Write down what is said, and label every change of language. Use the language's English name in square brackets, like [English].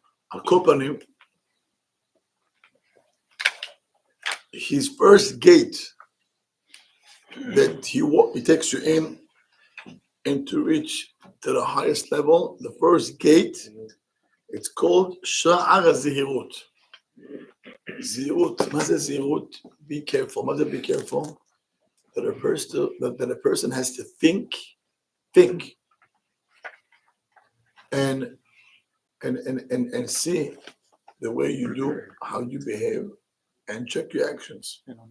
[English] על כל פנים, his first gate that he takes you in and to reach to the highest level, the first gate, it's called Sha'ar HaZihirut. [Hebrew] Zihirut, מה זה זהירות? [English] Be careful. מה זה be careful? That a person has to think, and see the way you do, how you behave, and check your actions.